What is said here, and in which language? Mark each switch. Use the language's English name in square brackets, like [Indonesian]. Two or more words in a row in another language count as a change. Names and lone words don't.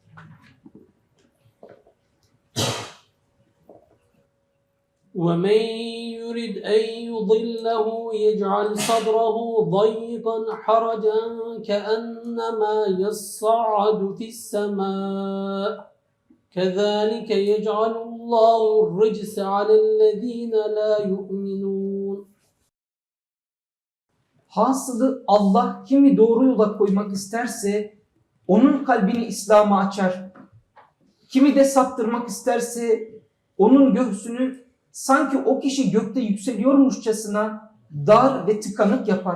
[Arabic] ومن يرد أن يضله يجعل صدره ضيقا حرجا كأنما يصعد في السماء كذلك يجعل الله الرجس على الذين لا يؤمنون. [Turkish] Hasılı Allah kimi doğru yola koymak isterse onun kalbini İslam'a açar. Kimi de saptırmak isterse onun göğsünü sanki o kişi gökte yükseliyormuşçasına dar ve tıkanık yapar.